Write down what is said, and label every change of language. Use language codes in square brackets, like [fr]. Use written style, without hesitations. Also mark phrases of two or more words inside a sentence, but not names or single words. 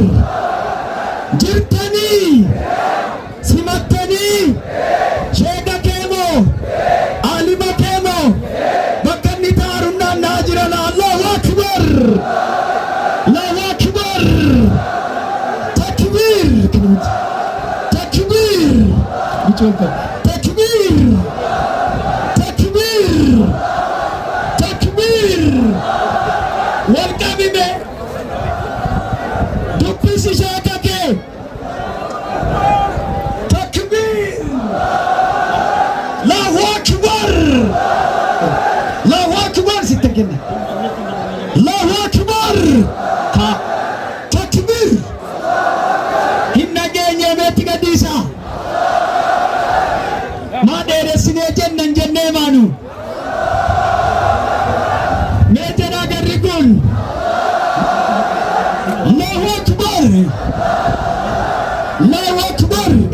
[om] Jirtanii simattanii sheeka keemoo alima keemoo bakka inni taa'uudhaan naa jiran [ar] الله أكبر. الله أكبر. Takbir. Takbir. Takbir. Takbir. Takbir. [om] Walqabime dubbisi sheeka kee takbir. [ar] الله أكبر. الله أكبر [om] sitte kenna. [ar] الله أكبر. [om] Ha takbir. Hinna geenye meetti gadhiisa. Maa dheeressinee jennan jennee maanu. Meetera garri kun. [ar] الله أكبر. الله أكبر.